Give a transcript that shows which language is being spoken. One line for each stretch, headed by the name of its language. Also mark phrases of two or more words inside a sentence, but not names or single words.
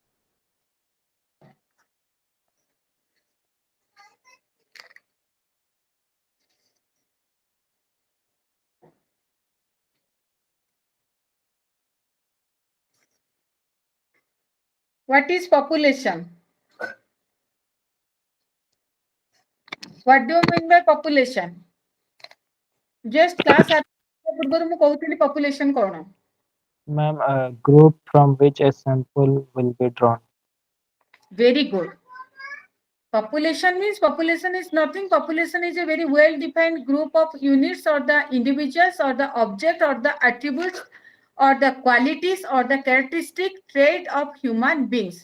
English: What is population? What do you mean by population? Just class
Odia: ପୂର୍ବରୁ ମୁଁ କହୁଥିଲି population କଣ?
English: Ma'am, a group from which a sample will be drawn. Very good. Population means population is nothing. Population is a very well defined group of units or the individuals or the object or the attributes or the qualities or the characteristic trait of human beings.